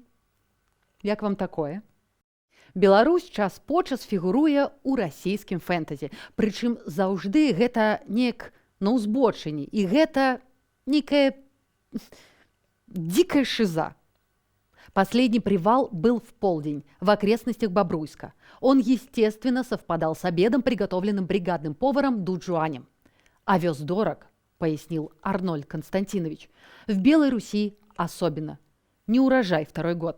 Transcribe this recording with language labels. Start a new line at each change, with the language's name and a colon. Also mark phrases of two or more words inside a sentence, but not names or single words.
Belarusian: Як вам такое? Беларусь час по час фігуруе ў расійскім фэнтэзі. Прычым заўжды гэта неяк на ўзбочыні. І гэта некая дикая шиза.
Russian: Последний привал был в полдень в окрестностях Бобруйска. Он, естественно, совпадал с обедом, приготовленным бригадным поваром Дуджуанем. «Овес дорог», — пояснил Арнольд Константинович. «В Белой Руси особенно. Не урожай второй год».